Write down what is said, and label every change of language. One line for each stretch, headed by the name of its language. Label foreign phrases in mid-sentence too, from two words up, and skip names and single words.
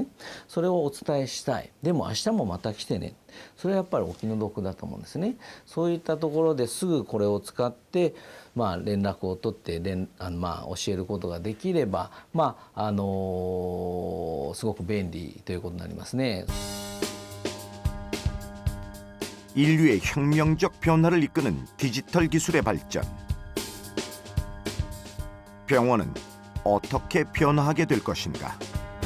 Japanese: それをお伝えしたい。でも明日もまた来てね。それはやっぱりお気の毒だと思うんですね。そういったところですぐこれを使って、連絡を取って教えることができれば、すごく便利ということになりますね。
Korean: 인류의 혁명적 변화를 이끄는 디지털 기술의 발전. 병원은 어떻게 변화하게 될 것인가?